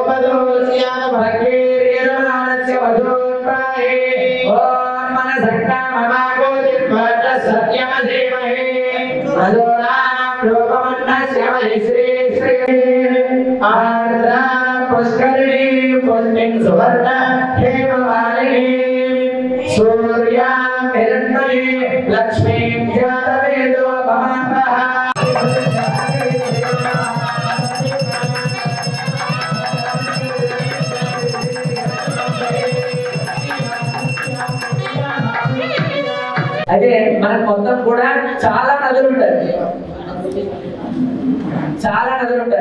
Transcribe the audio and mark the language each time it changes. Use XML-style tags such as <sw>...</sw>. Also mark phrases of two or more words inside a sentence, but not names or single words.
<sa>गोपदोस्यानुभक्तिर्यजमानस्य वधून्वाहे ॐ मनसक्काममागोदित्वाच सत्यमधीमहे लोकमन्नस्य मयि श्री श्री आर्द्रा पुष्करिणी पुण्यं सुवर्ण हेमवालिनी सूर्यां हिरण्मयी लक्ष्मीं जातवेदो भवामः</sa> <te>అదే మనకు మొత్తం కూడా చాలా నదులు ఉంటాయి. చాలా నదులు ఉంటాయి.</te>